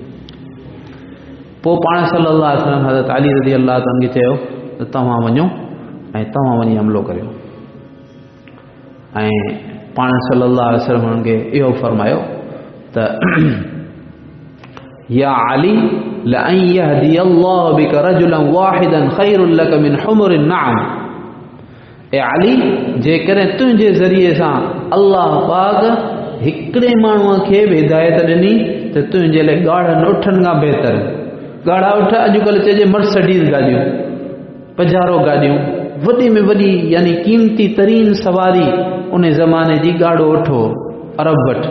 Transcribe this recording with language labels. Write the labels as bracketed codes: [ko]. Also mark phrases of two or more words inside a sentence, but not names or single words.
[sd] पोइ पाण [ar] صلى الله عليه وسلم [sd] हज़रत अली [ar] رضي الله تعالى [sd] खे चयो त तव्हां वञो ऐं तव्हां वञी हमिलो करियो। ऐं पाण [ar] صلى الله عليه وسلم [sd] हुननि खे इहो फरमायो त [ar] يا علي لأن يهدي الله بك رجلا واحدا خير لك من حمر النعم. [sd] ए अली, जेकॾहिं तुंहिंजे ज़रिए सां अल्लाह पाक हिकिड़े माण्हूअ खे बि हिदायत ॾिनी त तुंहिंजे लाइ ॻाढ़नि उठनि खां बहितर। ॻाढ़ा उठ अॼुकल्ह चइजे मर्सिडीज़ गाॾियूं, पजारो गाॾियूं, वॾी में वॾी यानी क़ीमती तरीन सवारी उन ज़माने जी ॻाढ़ो उठो अरब वटि।